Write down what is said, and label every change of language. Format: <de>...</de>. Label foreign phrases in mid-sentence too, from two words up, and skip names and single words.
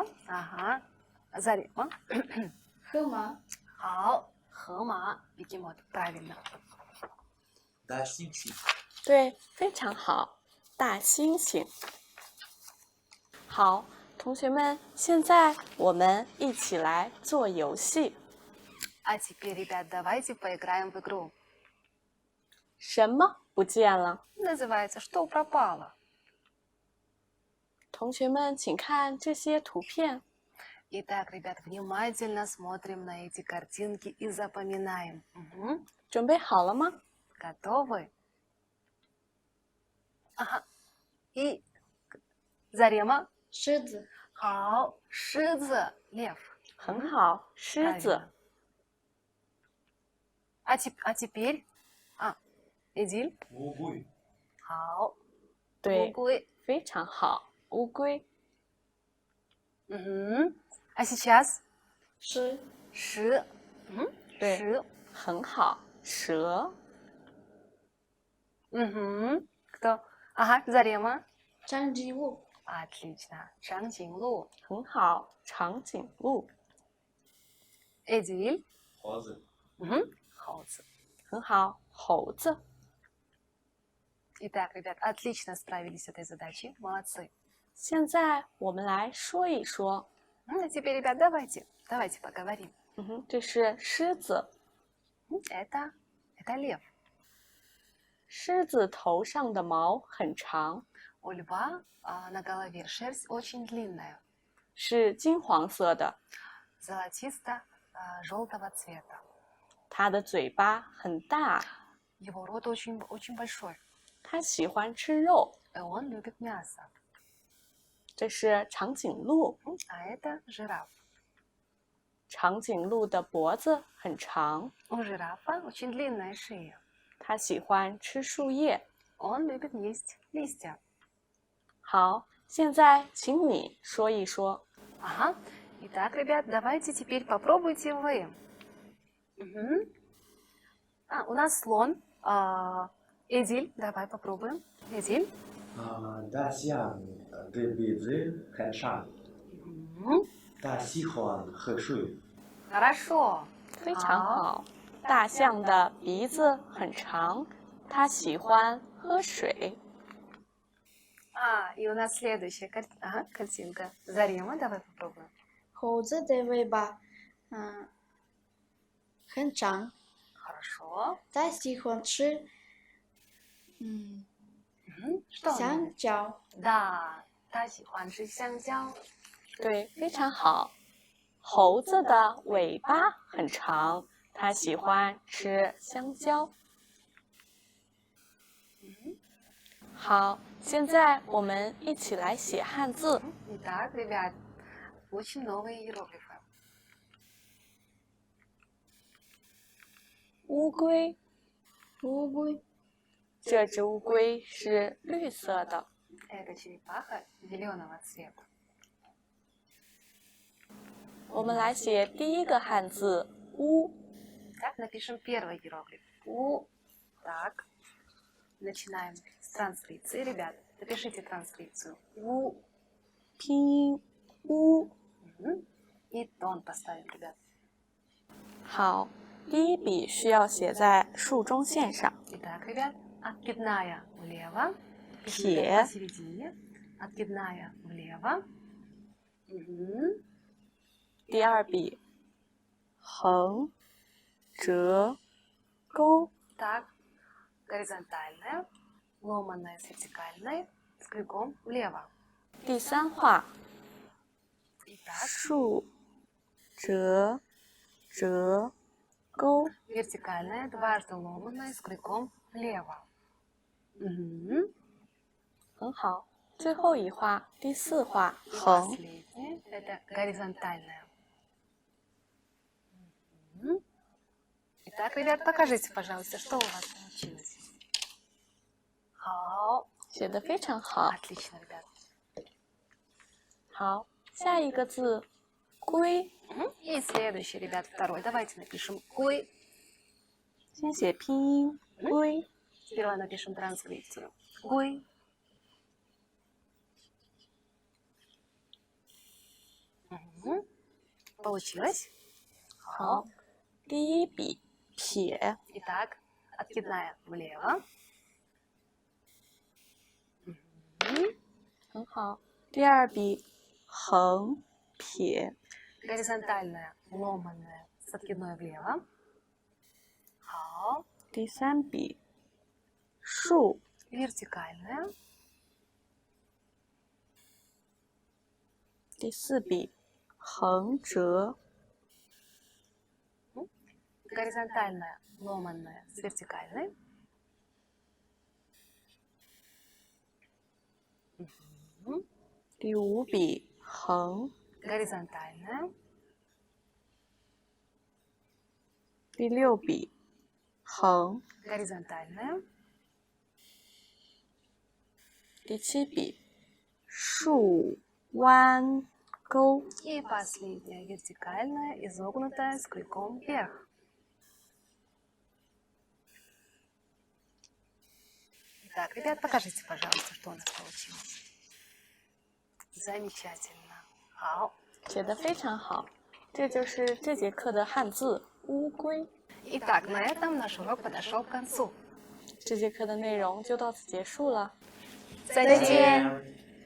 <ru>Ага, Зарема.</ru> <zh>河马，好，河马 ，</zh> <ru>бегемот, правильно.</ru> <zh>大猩猩，对，非常好。大猩猩。好，同学们，现在我们一起来做游戏。</zh> <ru>А теперь, ребят, давайте поиграем в игру.</ru> <zh>什么不见了？</zh> <ru>Называется «Что пропало?».</ru> <zh>同学们，请看这些图片。</zh> <ru>Итак, ребят, внимательно смотрим на эти картинки и запоминаем.</ru> <zh>准备好了吗？</zh> <ru>Готовы? Ага. И Зарема.</ru> <zh>狮子，好，狮子，лев. 很好，狮子。</zh> <ru>Правильно. А теперь? Эдиль.</ru> <zh>乌龟，好，对乌，龟。非常好。乌龟，</zh> <ru>А сейчас?</ru> <zh>狮，蛇。对蛇。很好。蛇，</zh> <ru>Кто? Ага, Зарема.</ru> <zh>长颈鹿，</zh> <ru>Отлично. Чангдинлу.</ru> <zh>很好。长颈鹿，</zh> <ru>Эдиль.</ru> <zh>猴子，猴子. 很好。猴子，</zh> <ru>Итак, ребят, отлично справились с этой задачей. Молодцы.</ru> <zh>现在我们来说一说。</zh> <ru>А теперь, ребят, давайте поговорим.</ru> <zh>这是狮子，</zh> <ru>Это лев.</ru> <zh>狮子头上的毛很长，</zh> <ru>У льва на голове шерсть очень длинная,</ru> <zh>是金黄色的。</zh> <ru>золотисто-желтого цвета.</ru> <zh>它的嘴巴很大，</zh> <ru>Его рот очень большой,</ru> <zh>它喜欢吃肉。</zh> <ru>и он любит мясо.</ru> <zh>这是长颈鹿，</zh> <ru>А это жираф.</ru> <zh>长颈鹿的脖子很长，</zh> <ru>У жирафа очень длинная шея.</ru> <zh>它喜欢吃树叶。</zh> <ru>Он любит есть листья.</ru> <zh>好，现在请你说一说。</zh> <ru>Ага. Итак, ребят, давайте теперь попробуйте вы. Мгм. У нас слон. Эдиль, давай попробуем. Эдиль.</ru> <zh>大象的鼻子很长，</zh> <ru>Мгм.</ru> <zh>它喜欢喝水。</zh> <ru>Хорошо.</ru> <zh>非常好。大象的鼻子很长，它喜欢喝水。</zh> <ru>И у нас следующая картинка. Зарима, давай попробуем.</ru> <zh>猴子的尾巴很长，</zh> <ru>Хорошо.</ru> <zh>它喜欢吃</zh> <ru>Мгм. Что он</ru> <zh>香</zh> <ru>любит?</ru> <zh>蕉。 Да, 他喜欢吃香蕉。对，非常好。猴子的尾巴很长，它喜欢吃香蕉。好，现在我们一起来写汉字。</zh> <ru>Итак, ребят, учим новые иероглифы.</ru> <zh>乌龟，乌龟，这只乌龟是绿色的。</zh> <ru>Это черепаха зеленого цвета.</ru> <zh>我们来写第一个汉字乌。</zh> <ru>Так, напишем первый иероглиф. У. Так. Начинаем с транскрипции. Ребят, напишите транскрипцию.</ru> <zh>У. 拼音乌。</zh> <ru>Мгм. И тон поставим, ребят.</ru> <zh>好，第一笔需要写在竖中线上。</zh> <ru>Итак, ребят, откидная влево. Пишем Пе. посередине. Откидная влево. Мгм.</ru> <zh>第二笔横折钩。</zh> <ru>Так, горизонтальная, ломаная с вертикальной, с крюком влево.</ru> <zh>第三画</zh> <ru>Итак,</ru> <zh>竖折折钩。</zh> <ru>вертикальная, дважды ломаная, с крюком влево. Мгм.</ru> <zh>很好。最后一画第四画</zh> <ru>И</ru> <zh>横。</zh> <ru>последняя, это горизонтальная. Мгм. Итак, ребят, покажите, пожалуйста, что у вас получилось.</ru> <zh>好，写得非常好。</zh> <ru>отлично, ребят.</ru> <zh>好，下一个字龟，</zh> <ru>И следующий, ребят, второй. Давайте напишем «куй».</ru> <zh>先写拼音龟。</zh> <ru>Сперва напишем транскрипцию. «Куй». Мгм. Получилось?</ru> <zh>好，第一笔撇，</zh> <ru>Итак, откидная влево. Мгм.</ru> <zh>很好。第二笔横撇，</zh> <ru>Горизонтальная, ломаная, с откидной влево.</ru> <zh>好，第三笔竖，</zh> <ru>вертикальная.</ru> <zh>第四笔横折，</zh> <ru>Горизонтальная, ломаная, с вертикальной. Мгм.</ru> <zh>第五笔横，</zh> <ru>Горизонтальная.</ru> <zh>第六笔横，</zh> <ru>Горизонтальная.</ru> <zh>第七笔竖弯钩。</zh> <ru>И последняя, вертикальная, изогнутая, с крюком вверх. Итак, ребят, покажите, пожалуйста, что у нас получилось. Замечательно.</ru> <zh>好。写得非常好，这就是这节课的汉字乌龟。</zh> <ru>Итак, на этом наш урок подошел к концу.</ru> <zh>这节课的内容就到此结束了。再见。</zh>